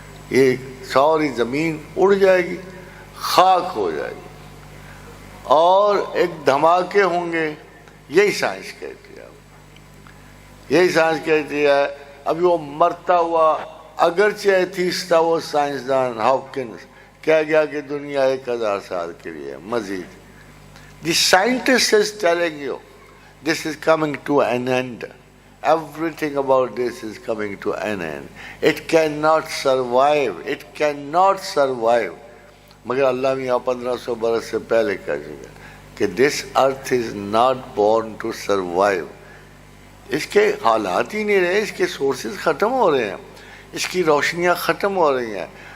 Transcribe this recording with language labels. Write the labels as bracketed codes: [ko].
[ur] یہ ساری زمین اڑ جائے گی, خاک ہو جائے گی, اور ایک دھماکے ہوں گے. یہی سائنس کہتی ہے, یہی سائنس کہتی ہے. ابھی وہ مرتا ہوا اگرچہ ایتھیسٹ تھا وہ سائنسدان ہاپکنس, کہہ گیا کہ دنیا 1000 سال کے لیے مزید. [en] The scientist is telling you this is coming to an end. Everything about this is coming to an end. It cannot survive. It cannot survive. [ur] مگر اللہ میاں 1500 برس سے پہلے کہہ چکا کہ [en] this earth is not born to survive. [ur] اس کے حالات ہی نہیں رہے, اس کے سورسز ختم ہو رہے ہیں, اس کی روشنیاں ختم ہو رہی ہیں.